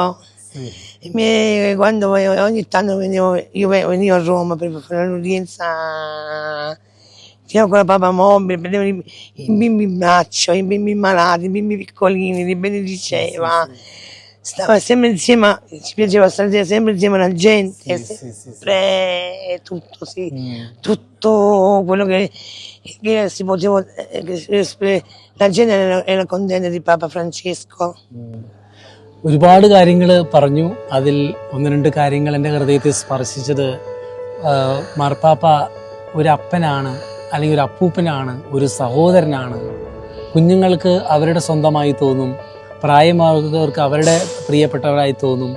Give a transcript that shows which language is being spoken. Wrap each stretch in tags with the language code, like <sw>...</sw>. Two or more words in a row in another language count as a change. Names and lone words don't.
<it>Quando ogni tanto venivo a Roma per fare l'udienza, con la Papa Mobile, vedevo i bimbi in braccio, i bimbi malati, i bimbi piccolini, li benediceva. Stava sempre insieme, ci piaceva stare sempre insieme alla gente, sempre tutto, tutto quello che si poteva, la gente era contenta di Papa Francesco.</it> <ml>ഒരുപാട് കാര്യങ്ങൾ പറഞ്ഞു. അതിൽ 1-2 കാര്യങ്ങൾ എൻ്റെ ഹൃദയത്തെ സ്പർശിച്ചത്, മാർപ്പാപ്പ ഒരു അപ്പനാണ്, അല്ലെങ്കിൽ ഒരു അപ്പൂപ്പനാണ്, ഒരു സഹോദരനാണ്. കുഞ്ഞുങ്ങൾക്ക് അവരുടെ സ്വന്തമായി തോന്നും, പ്രായമാകുന്നവർക്ക് അവരുടെ പ്രിയപ്പെട്ടവരായി തോന്നും.</ml>